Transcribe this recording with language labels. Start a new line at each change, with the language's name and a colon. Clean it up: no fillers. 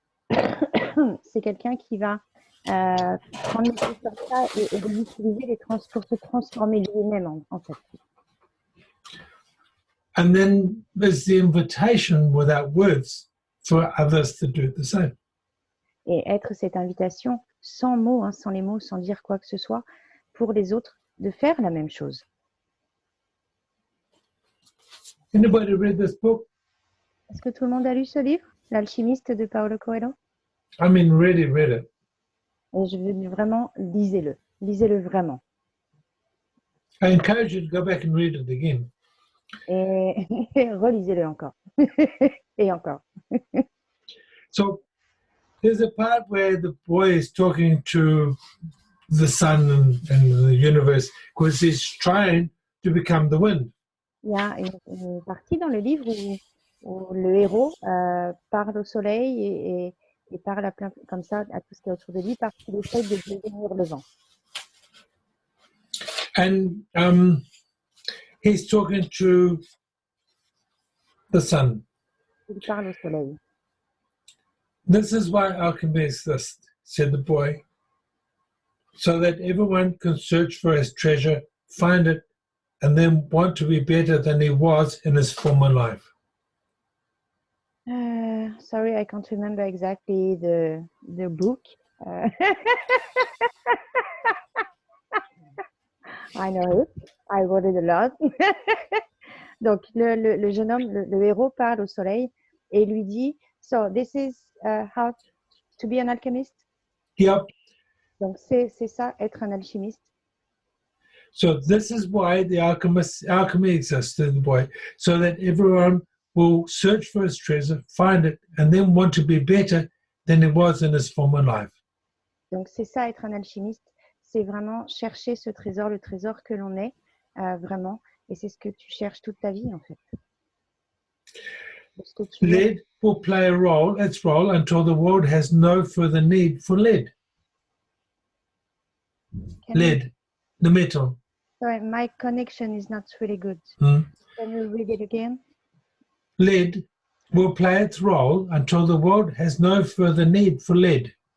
French: c'est quelqu'un qui va prendre les choses comme ça et les utiliser pour se transformer lui-même, en fait.
English: And then there's the invitation without words for others to do the same.
French: Et être cette invitation sans mots, sans les mots, sans dire quoi que ce soit, pour les autres de faire la même chose.
English: Anybody read this book?
French: Est-ce que tout le monde a lu ce livre, L'alchimiste de Paulo Coelho?
English: I mean, really read it.
French: Et je veux vraiment, lisez-le. Lisez-le vraiment.
English: I encourage you to go back and read it again.
French: Et relisez-le encore. Et encore.
English: So there's a part where the boy is talking to the sun and the universe because he's trying to become the wind.
French: Il y a une partie dans le livre où le héros parle au soleil et parle à plein, comme ça à tout ce qui est autour de lui parce qu'il essaie de devenir le vent.
English: And he's talking to the sun.
French: Il parle au soleil.
English: This is why alchemy exists, said the boy, so that everyone can search for his treasure, find it, and then want to be better than he was in his former life. Sorry, I can't remember exactly the book. I know it. I wrote it a lot.
French: Donc, le jeune homme, le héros parle au soleil et lui dit,
English: so this is how to be an alchemist. Yep.
French: Donc, c'est ça, être un alchimiste.
English: So this is why the alchemy exists, said the boy, so that everyone will search for his treasure, find it, and then want to be better than he was in his former life.
French: Donc, c'est ça, être un alchimiste. C'est vraiment chercher ce trésor, le trésor que l'on est, vraiment. Et c'est ce que tu cherches toute ta vie, en fait.
English: Lead will play its role until the world has no further need for lead. Lead, the metal. Sorry, my connection is not really good. Hmm. Can you read it again? Lead will play its role until the world has no further need for lead.